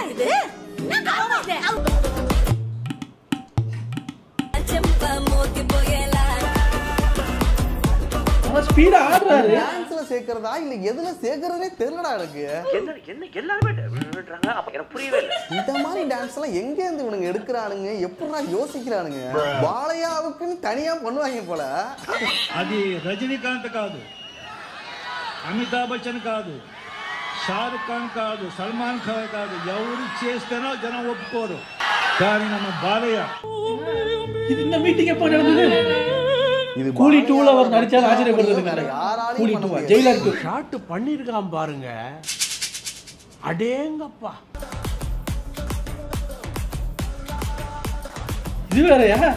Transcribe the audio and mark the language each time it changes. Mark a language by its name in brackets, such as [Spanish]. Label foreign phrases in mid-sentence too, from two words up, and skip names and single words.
[Tamil] ஸ்பீடா ஆடுறாரு. டான்ஸ்ல சேர்க்கறதா இல்ல எதுல சேர்க்கறதே தெரியலடா எனக்கு. என்ன எல்லாரும் விடுறாங்க. அப்ப எனக்கு புரியவே இல்லை. இந்த மாதிரி டான்ஸ் எல்லாம் எங்க இருந்து இவனுங்க எடுக்கிறானுங்க, எப்படிடா யோசிக்கிறானுங்க? பாலையாவுக்குன்னு தனியா பண்ணுவாங்க போல. [Telugu] అది రజనీకాంత్ కాదు, అమితాబ్ బచ్చన్ కాదు, షారుఖ్ ఖాన్ కాదు, సల్మాన్ ఖాన్ కాదు, ఎవరు చేస్తేనో జనం ఒప్పుకోరు. కానీ நம்ம బాలయ్య [Tamil] இது இந்த மீட்டிங் எப்போ நடந்தது? இது கூலி 2ல அவர் நடிச்சாலும் ஆச்சரியப்படுறதுக்கு கூலி 2 ஜெயிலர் 2 ஷாட் பண்ணிருக்கான் பாருங்க. அடேங்கப்பா, இது வேறயா?